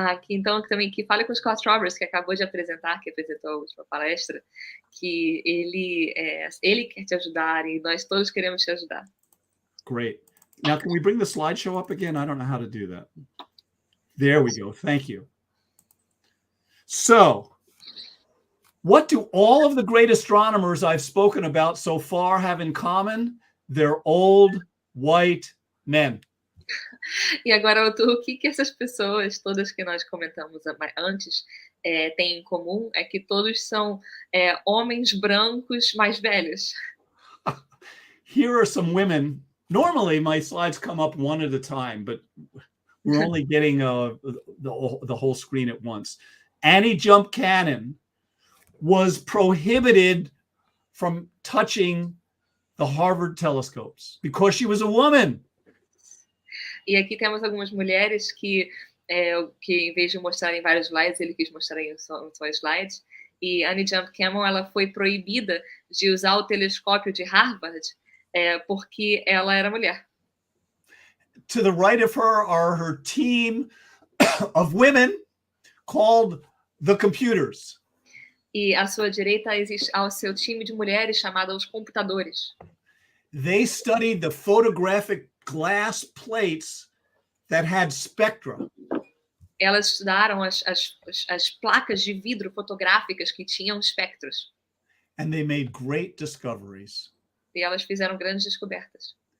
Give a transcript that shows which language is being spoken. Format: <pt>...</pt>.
<pt>Então, também que fale com o Scott Roberts, que acabou de apresentar, que apresentou a última palestra, que ele quer te ajudar e nós todos queremos te ajudar.</pt> <en>Great. Now, can we bring the slideshow up again? I don't know how to do that. There we go. Thank you. So, what do all of the great astronomers I've spoken about so far have in common? They're old, white men.</en> <pt>E agora, o que essas pessoas, todas que nós comentamos antes, têm em comum é que todos são homens brancos mais velhos.</pt> <en>Here are some women. Normally, my slides come up one at a time, but we're only getting the whole screen at once. Annie Jump Cannon was prohibited from touching the Harvard telescopes because she was a woman.</en> <pt>E aqui temos algumas mulheres que em vez de mostrar em vários slides, ele quis mostrar em só slides. E Annie Jump Cannon, ela foi proibida de usar o telescópio de Harvard porque ela era mulher.</pt> <en>To the right of her are her team of women called the computers.</en> <pt>E à sua direita existe ao seu time de mulheres chamado os computadores.</pt> <en>They studied the photographic glass plates that had spectra.</en> <pt>Elas estudaram as placas de vidro fotográficas que tinham espectros.</pt> <en>And they made great discoveries.</en> <pt>E elas fizeram grandes descobertas.</pt>